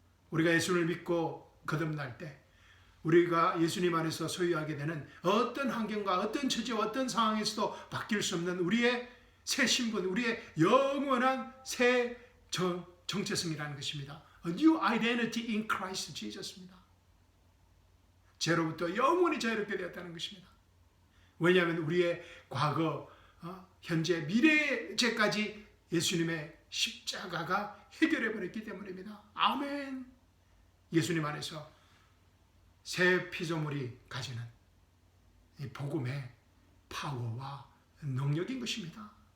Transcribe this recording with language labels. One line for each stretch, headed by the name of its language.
Korean: 우리가 예수를 믿고 거듭날 때 우리가 예수님 안에서 소유하게 되는 어떤 환경과 어떤 처지와 어떤 상황에서도 바뀔 수 없는 우리의 새 신분, 우리의 영원한 새 정체성이라는 것입니다.
English: A new identity in Christ Jesus입니다.
Korean: 죄로부터 영원히 자유롭게 되었다는 것입니다. 왜냐하면 우리의 과거, 현재, 미래의 죄까지 예수님의 십자가가 해결해 버렸기 때문입니다. 아멘. 예수님 안에서 새 피조물이 가지는 이 복음의 파워와 능력인 것입니다.